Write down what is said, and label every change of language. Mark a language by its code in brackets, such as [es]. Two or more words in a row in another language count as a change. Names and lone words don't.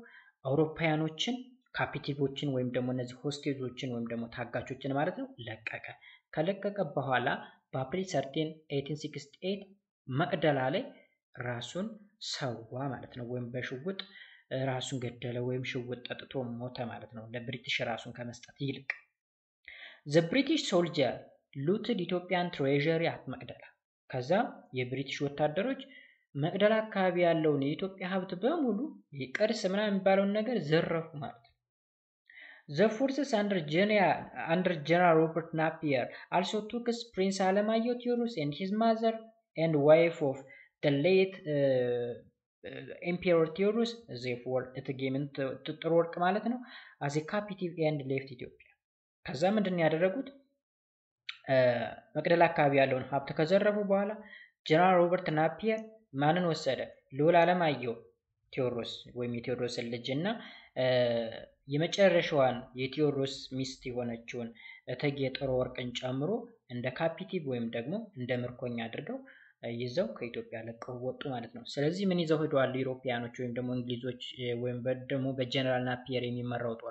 [am] አውሮፓውያኖችን ካፒቲቮችን ወይም ደግሞ እነዚህ ሆስቴጆችን ወይም ደግሞ ታጋቾችን ማለት ነው ለቀቀ። ከለቀቀ በኋላ በአፕሪል 13 1868 መቅደላ ላይ ራሱን ሰዋ ማለት ነው። ወይም በሽውጥ ራሱን ገደለ ወይም ሽውጥ ጠጥቶ ሞተ ማለት ነው። ለብሪቲሽ ራሱን ከመስጠት ይልቅ [en] the British soldier looted Ethiopian treasury at መቅደላ። [am] ከዛ የብሪቲሽ ወታደሮች መቅደላ አካባቢ ያለውን የኢትዮጵያ ሀብት በሙሉ ቅርስ ምናምን የሚባለውን ነገር ዘረፉ ማለት ነው። [en] The forces under General Robert Napier also took Prince Alemayehu Theodorus and his mother and wife of the late Emperor Theodorus, therefore [am] እቴጌ ጥሩ ወርቅ ማለት ነው, [en] as a captive and left Ethiopia. [am] ከዛ ምንድን ያደረጉት መቅደላ አካባቢ ያለውን ሀብት ከዘረፉ በኋላ ጀነራል ሮበርት ናፒየር ማንን ወሰደ? ልዑል አለማየሁ ቴዎድሮስ ወይም የቴዎድሮስን ልጅ እና የመጨረሻዋን የቴዎድሮስ ሚስት የሆነችውን እቴጌ ጥሩ ወርቅን ጨምሮ እንደ ካፒቲቭ ወይም ደግሞ እንደ ምርኮኛ አድርገው ይዘው ከኢትዮጵያ ለቀው ወጡ ማለት ነው። ስለዚህ ምን ይዘው ሄደዋል ዩሮፒያኖች ወይም ደግሞ እንግሊዞች ወይም ደግሞ በጀነራል ናፒየር የሚመራው ጦር?